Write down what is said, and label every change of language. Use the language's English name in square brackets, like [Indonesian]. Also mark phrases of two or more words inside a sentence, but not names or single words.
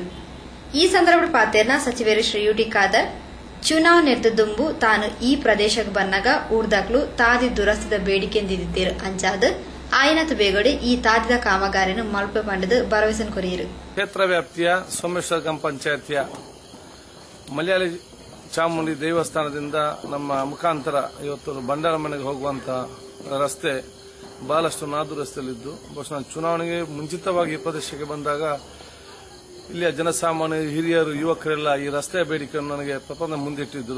[Tulu] ಈ ಸಂದರ್ಭ ಪಾತೇರ್ನ ಸಚಿವರು ಶ್ರೀ ಯುಟಿ ಖಾದರ್ ಚುನಾವಣೆ ದುಂಬು ತಾನು ಈ ಪ್ರದೇಶಕ್ಕೆ ಬಂದಾಗ ಊರ್ದಾಗ್ಲು ತಾದಿ ದುರಸ್ತಿದ ಬೇಡಿಕೆಂದಿದ್ದರು ಅಂಚಾದ ಆಯ್ನತ್ ಬೇಗಡೆ ಈ ತಾದಿದ ಕಾಮಗಾರಿಯನ್ನು ಮಲ್ಪೆ ಪಂಡದ ಭರವಸೆ ಕೊರಿಯರು. [Kannada] ಕ್ಷೇತ್ರ ವ್ಯಾಪ್ತಿಯ ಸೋಮೇಶ್ವರ ಗ್ರಾಮ ಪಂಚಾಯತಿಯ ಮಲಯಾಳಿ ಚಾಮುಂಡಿ ದೇವಸ್ಥಾನದಿಂದ ನಮ್ಮ ಮುಖಾಂತರ ಇವತ್ತು ಬಂಡಾರ ಮನೆಗೆ ಹೋಗುವಂತಹ ರಸ್ತೆ ಬಹಳಷ್ಟು ನಾದುರಸ್ತೆಯಲ್ಲಿದ್ದು, ಬಹುಶಃ ನಾನು ಚುನಾವಣೆಗೆ ಮುಂಚಿತವಾಗಿ ಈ ಪ್ರದೇಶಕ್ಕೆ ಬಂದಾಗ ಇಲ್ಲಿಯ ಜನಸಾಮಾನ್ಯ ಹಿರಿಯರು ಯುವಕರೆಲ್ಲ ಈ ರಸ್ತೆಯ ಬೇಡಿಕೆಯನ್ನು ನನಗೆ ಪ್ರಪಂಚ ಮುಂದಿಟ್ಟಿದ್ದರು.